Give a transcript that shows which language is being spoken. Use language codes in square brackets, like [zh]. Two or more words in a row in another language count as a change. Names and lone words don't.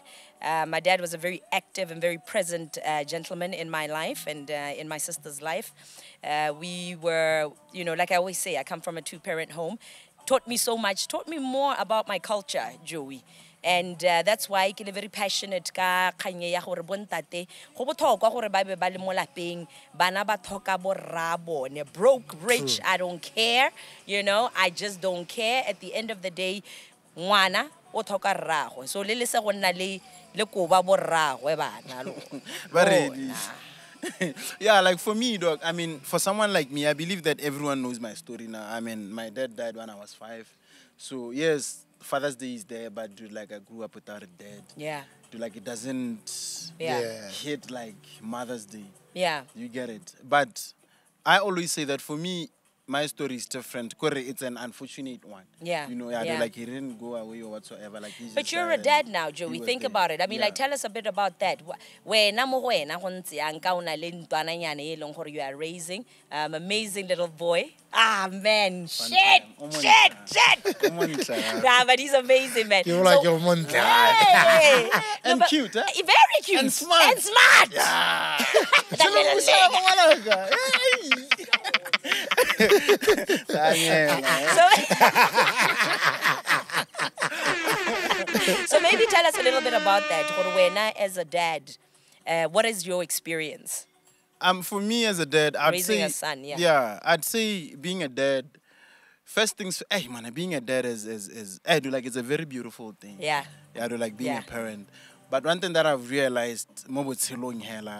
[en] My dad was a very active and very present gentleman in my life and in my sister's life. We were, you know, like I always say, I come from a two-parent home. Taught me so much, taught me more about my culture, Joey. And that's why I'm very passionate [tn] ka kganye ya gore bontate go botlhokwa gore ba be ba le mo lapeng bana ba thoka bo rra bone [en] broke rich. I don't care, you know, I just don't care. At the end of the day [tn] ngwana o thoka rragwe, so le se go nna le koba bo rragwe bana [en] Yeah, like for me, dog, I mean, for someone like me, I believe that everyone knows my story now. I mean, my dad died when I was 5. So, yes, Father's Day is there, but dude, like, I grew up without a dad. Yeah. Dude, like, it doesn't hit like Mother's Day. Yeah. You get it. But I always say that for me, my story is different. It's an unfortunate one. Yeah. You know, Yeah. like, he didn't go away or whatsoever. Like, he But just you're died a dad and now, he Joey. was Think there. about it. I mean, Yeah. like, tell us a bit about that. [tn] Wena mo go wena go ntse yang ka ona le ntwana nyane e leng gore [en] you are raising amazing little boy. Ah, man. Shit. Nah, but he's amazing, man. You like your month. Hey. And but- cute, eh? Very cute. And smart. And smart. Yeah. That little So maybe tell us a little bit about that. [tn] Gore wena [en] as a dad, what is your experience? For me as a dad, I'd Raising say a son, yeah. Yeah, I'd say being a dad. First things, hey man, being a dad is I do like it's a very beautiful thing. Yeah. Yeah, I do like being Yeah. a parent. But one thing that I've realized, more with Silong hela,